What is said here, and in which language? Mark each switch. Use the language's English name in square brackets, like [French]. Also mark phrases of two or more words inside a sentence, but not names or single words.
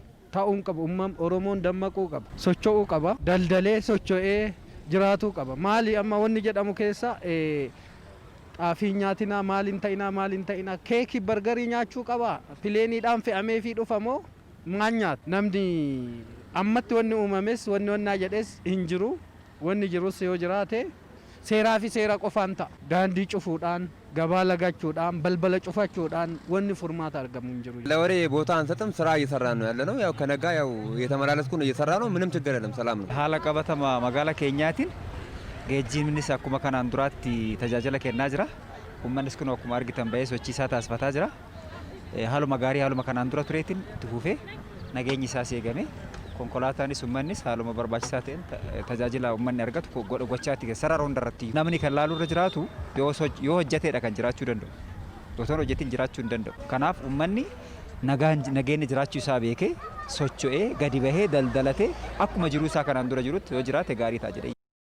[Oromo] Ta'uun qabu Oromoon dammaquu qaba socho'uu qaba daldalee socho'ee jiraatuu qaba maali amma wanni jedhamu keessa xaafii nyaatinaa maaliin ta'inaa keekii bargarii nyaachuu qaba pileeniidhaan fe'amee fi dhufamoo maal nyaata namni ammatti wanni uumames wanni jedhes hin jiru wanni jirus yoo jiraate seeraa fi seera qofaan ta'a daandii cufuudhaan gabaa lagachuudhaan balbala cufachuudhaan wanni furmaata argamu hin jiru። [Amharic] ለወሬ ቦታ አንሰጥም ስራ እየሰራን ነው ያለነው ያው ከነጋ ያው እየተመላለስኩ ነው እየሰራ ነው ምንም ችግር የለም ሰላም ነው። [Oromo] haala qabatama magaala keenyaatiin geejjibnis akkuma kanaan duraatti tajaajila kennaa jira uummannis kun akkuma argitan bahee sochii isaa taasifataa jira haaluma gaarii haaluma kanaan dura tureetiin itti fufee nageenyi isaas eegame konkolaataanis uummannis haaluma barbaachisaa ta'een tajaajila uummanni argatu gochaatti sarara hundarratti namni kan laaluu irra jiraatu yoo hojjeteedha kan jiraachuu danda'u otoo hojjetiin jiraachuu hin danda'u kanaaf uummanni nageenya jiraachuu isaa beekee socho'ee gadi bahee daldalatee akkuma jiruu isaa kanaan dura jirutti yoo jiraate gaarii ta'a jedhee.